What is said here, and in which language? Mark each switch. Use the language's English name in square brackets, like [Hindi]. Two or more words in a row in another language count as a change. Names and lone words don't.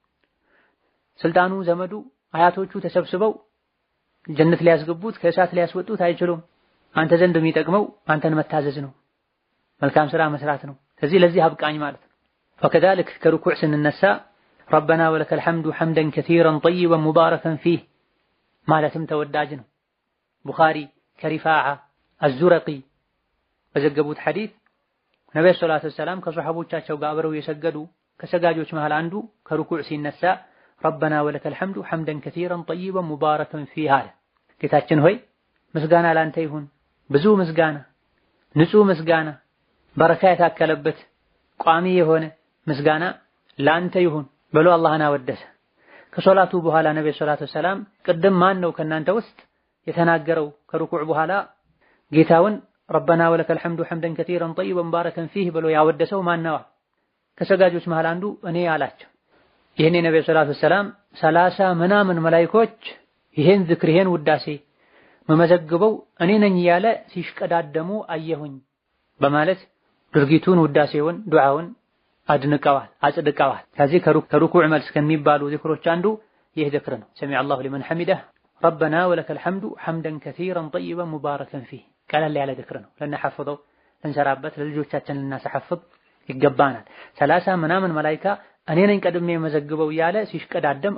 [Amharic] ስልጣኑ ዘመዱ አያቶቹ ተሰብስበው ጀነት ሊያስገቡት ከእሳት ሊያስወጡት አይችሉም። አንተ ዘንድ የሚጠቅመው አንተን መታዘዝ ነው፣ መልካም ስራ መስራት ነው። ስለዚህ ለዚህ አብቃኝ ማለት ነው። فكذلك ከሩኩዕ ስንነሳ [Arabic] ربنا ولك الحمد حمدا كثيرا طيبا مباركا فيه [Amharic] ማለትም ተወዳጅ ነው። ቡኻሪ ከሪፋዓ አዙረቂ በዘገቡት ሐዲስ ነብዩ [Arabic] صلى الله عليه وسلم [Amharic] ከሷሐቦቻቸው ጋር አብረው የሰገዱ ከሰጋጆች መሃል አንዱ ከሩኩዕ ሲነሳ [Arabic] ربنا ولك الحمد حمدا كثيرا طيبا مباركا فيه [Amharic] አለ። ጌታችን ሆይ ምስጋና ላንተ ይሁን፣ ብዙ ምስጋና፣ ንጹህ ምስጋና፣ በረካ የታከለበት ቋሚ የሆነ ምስጋና ላንተ ይሁን ብሎ አላህን አወደሰ። ከሶላቱ በኋላ ነብዩ [Arabic] صلى الله عليه وسلم [Amharic] ቅድም ማን ነው ከናንተ ውስጥ የተናገረው ከሩኩዕ በኋላ ጌታውን [Arabic] ربنا ولك الحمد حمدا كثيرا طيبا مباركا فيه [Amharic] ብሎ ያወደሰው ማን ነው? ከሰጋጆች መሃል አንዱ እኔ አላቸው። ይሄን ነብዩ [Arabic] صلى الله عليه وسلم [Amharic] 30 ምናምን መላእክቶች ይሄን ዝክር ይሄን ውዳሴ መመዘግበው እኔ ነኝ ያለ ሲሽቀዳደሙ አየሁኝ በማለት ድርጊቱን ውዳሴውን ዱዓውን አድንቀዋል አጽድቀዋል። ከዚህ ከሩኩዕ መልስ ከሚባሉ ዚክሮች አንዱ ይህ ዝክር ነው። [Arabic] سمع الله لمن حمده ربنا ولك الحمد حمدا كثيرا طيبا مباركا فيه [Amharic] ቀለል ያለ ዝክር ነው። ለነሐፍዘው እንሰራበት ለልጆቻችን ልናሰሐፍዝ ይገባናል። 30 ምናምን መላእክት እኔ ነኝ ቀድሜ መዘግበው ያለ ሲሽቀዳደም